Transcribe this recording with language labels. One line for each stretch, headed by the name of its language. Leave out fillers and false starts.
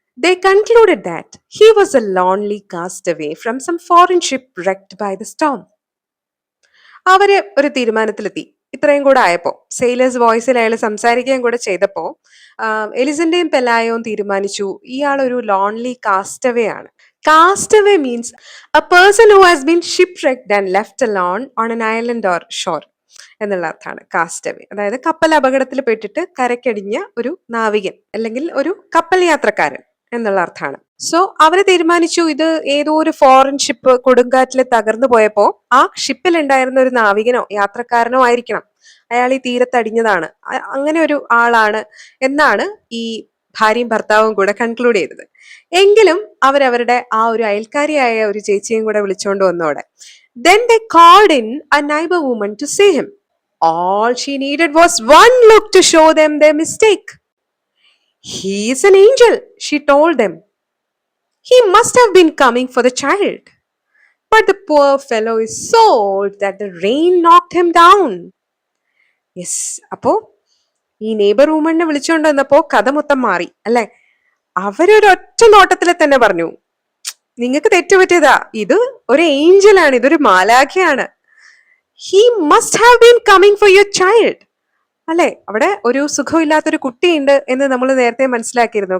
English: They concluded that he was a lonely castaway from some foreign ship wrecked by the storm.
Malayalam: അവര് ഒരു തീരുമാനത്തിലെത്തി. ഇത്രയും കൂടെ ആയപ്പോ sailors വോയിസിൽ അയാൾ സംസാരിക്കുകയും കൂടെ ചെയ്തപ്പോ എലിസന്റെയും പെലായവും തീരുമാനിച്ചു ഇയാൾ ഒരു ലോൺലി കാസ്റ്റവേ ആണ്.
English: castaway means a person who has been shipwrecked and left alone on an island or shore
Malayalam: എന്നുള്ള അർത്ഥമാണ്
English: Castaway.
Malayalam: അതായത് കപ്പൽ അപകടത്തിൽ പെട്ടിട്ട് കരക്കടിഞ്ഞ ഒരു നാവികൻ അല്ലെങ്കിൽ ഒരു കപ്പൽ യാത്രക്കാരൻ എന്നുള്ള അർത്ഥമാണ്. സോ അവര് തീരുമാനിച്ചു ഇത് ഏതോ ഒരു ഫോറിൻ ഷിപ്പ് കൊടുങ്കാറ്റിൽ തകർന്നു പോയപ്പോ ആ ഷിപ്പിൽ ഉണ്ടായിരുന്ന ഒരു നാവികനോ യാത്രക്കാരനോ ആയിരിക്കണം അയാൾ ഈ തീരത്തടിഞ്ഞതാണ്, അങ്ങനെ ഒരു ആളാണ് എന്നാണ് ഈ ഭാര്യയും ഭർത്താവും കൂടെ കൺക്ലൂഡ് ചെയ്തത്. എങ്കിലും അവരവരുടെ ആ ഒരു അയൽക്കാരിയായ ഒരു ചേച്ചിയും കൂടെ വിളിച്ചുകൊണ്ട് വന്നോടെ
English: then they called in a neighbor woman to see him. All she needed was one look to show them their mistake. He is an angel, she told them. He must have been coming for the child. But the poor fellow is so old that the rain knocked him down.
Malayalam: Yes, അപ്പോ ഈ neighbour വുമണിനെ വിളിച്ചുകൊണ്ട് വന്നപ്പോ കഥ മൊത്തം മാറി അല്ലെ. അവരൊരൊറ്റ നോട്ടത്തിൽ തന്നെ പറഞ്ഞു നിങ്ങൾക്ക് തെറ്റുപറ്റിയതാ, ഇത് ഒരു ഏഞ്ചലാണ്, ഇതൊരു മാലാഖയാണ്.
English: He must have been coming for your child.
Malayalam: അല്ലെ, അവിടെ ഒരു സുഖമില്ലാത്തൊരു കുട്ടിയുണ്ട് എന്ന് നമ്മൾ നേരത്തെ മനസ്സിലാക്കിയിരുന്നു.